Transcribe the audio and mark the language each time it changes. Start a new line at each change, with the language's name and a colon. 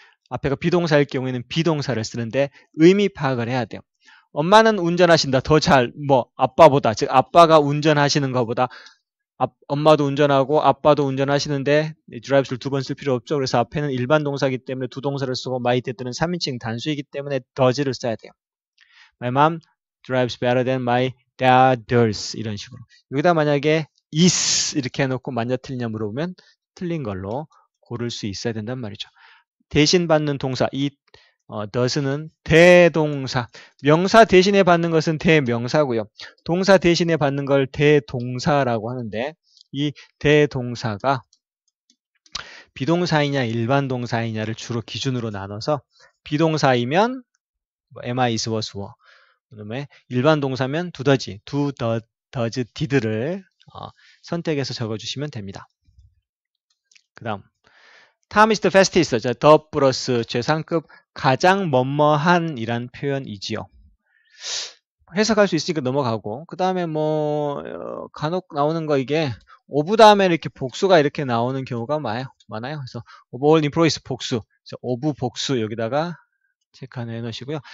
Korean: 앞에가 비동사일 경우에는 비동사를 쓰는데 의미 파악을 해야 돼요. 엄마는 운전하신다. 더 잘 아빠보다 즉 아빠가 운전하시는 것보다 엄마도 운전하고 아빠도 운전하시는데 drive를 두 번 쓸 필요 없죠. 그래서 앞에는 일반 동사이기 때문에 두 동사를 쓰고 my dad는 3인칭 단수이기 때문에 does를 써야 돼요.
English: My mom drives better than my dad does.
Korean: 이런 식으로. 여기다 만약에 is 이렇게 해놓고 맞냐 틀리냐 물어보면 틀린 걸로 고를 수 있어야 된단 말이죠. 대신 받는 동사 이 does는 대동사. 명사 대신에 받는 것은 대명사고요. 동사 대신에 받는 걸 대동사라고 하는데 이 대동사가 비동사이냐 일반 동사이냐를 주로 기준으로 나눠서 비동사이면 am, is, was, were. 그다음에 일반 동사면 do, does, did를 선택해서 적어주시면 됩니다. 그 다음
English: Tom is the fastest.
Korean: 자, the 플러스 최상급 가장 뭐뭐한 이란 표현이지요. 해석할 수 있으니까 넘어가고 그 다음에 간혹 나오는 거 이게 of 다음에 이렇게 복수가 이렇게 나오는 경우가 많아요. 그래서
English: of all employees
Korean: 복수, of 복수 여기다가 체크 하나 해놓으시고요.